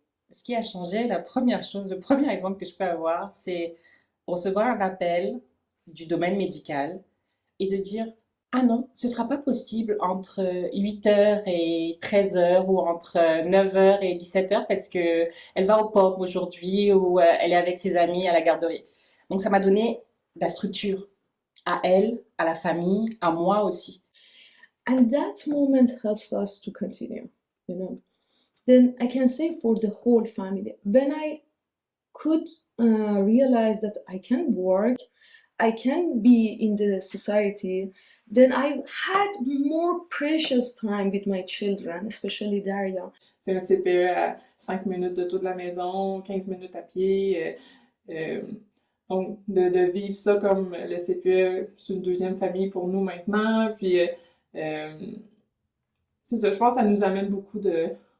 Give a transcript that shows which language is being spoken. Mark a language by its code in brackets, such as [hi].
[fr] Ce qui a changé, la première chose, le premier exemple que je peux avoir, c'est recevoir un appel du domaine médical et de dire: ah non, ce ne sera pas possible entre 8h et 13h ou entre 9h et 17h parce qu'elle va au pub aujourd'hui ou elle est avec ses amis à la garderie. Donc ça m'a donné de la structure à elle, à la famille, à moi aussi. [en] And that moment helps us to continue, Then I can say for the whole family, when I could realize that I can work, I can be in the society, then I had more precious time with my children, especially Daria. [fr] C'est un CPE à 5 minutes de tout de la maison, 15 minutes à pied. Donc, de vivre ça comme le CPE, c'est une deuxième famille pour nous maintenant. Puis, c'est ça, je pense que ça nous amène beaucoup de...